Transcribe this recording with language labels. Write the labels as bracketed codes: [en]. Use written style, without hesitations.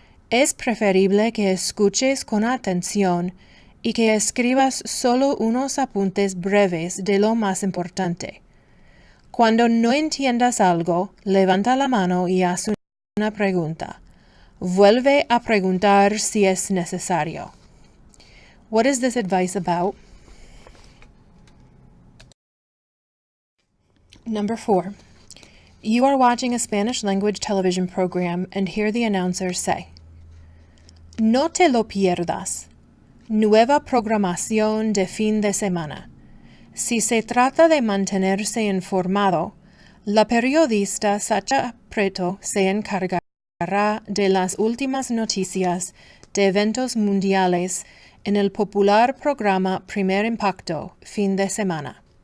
[es] Es preferible que escuches con atención y que escribas solo unos apuntes breves de lo más importante. Cuando no entiendas algo, levanta la mano y haz una pregunta. Vuelve a preguntar si es necesario. [en] What is this advice about? Number 4. You are watching a Spanish language television program and hear the announcer say, [es] No te lo pierdas. Nueva programación de fin de semana. Si se trata de mantenerse informado, la periodista Sacha Preto se encargará de las últimas noticias de eventos mundiales en el popular programa Primer Impacto, fin de semana.